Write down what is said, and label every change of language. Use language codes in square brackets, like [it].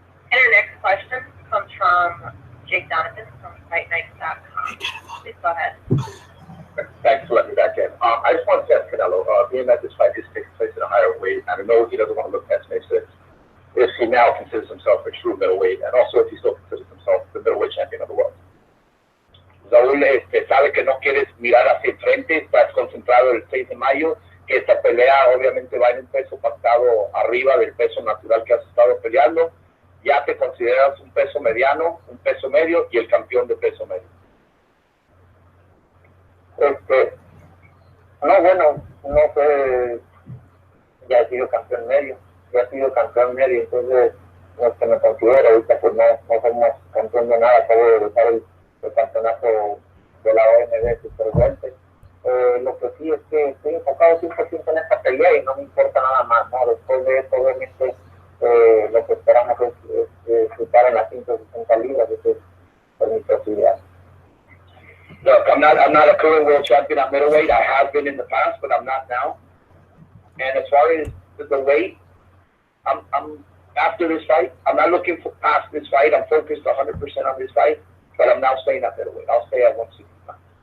[en] And our next question comes from Jake Donovan from FightNights.com. Please go ahead. Thanks for letting me back in. I just want to ask Canelo, being that this fight is taking place at a higher weight, and I know he doesn't want to look past May 6th, if he now considers himself a true middleweight, and also if he still considers himself the middleweight champion of the world. [es] Saúl sabe que no quieres mirar hacia el frente, estás concentrado el 6 de mayo, que esta pelea obviamente va en un peso pactado arriba del peso natural que has estado peleando. Ya te consideras un peso mediano, un peso medio y el campeón de peso medio. No, bueno, no sé, ya he sido campeón medio, entonces no es que me considero ahorita, pues no somos campeón de nada, acabo de dejar el campeonato de la OMB superfuerte. Lo que sí es que estoy enfocado 100% en esta pelea y no me importa nada más, ¿no? Después de esto, obviamente, lo que esperamos es estar en las 160 libras, eso es mi posibilidad. [en] Look, I'm not a current world champion at middleweight. I have been in the past, but I'm not now. And as far as the weight, I'm after this fight, I'm not looking for past this fight. I'm focused 100% on this fight, but I'm now staying at middleweight. I'll stay at 165.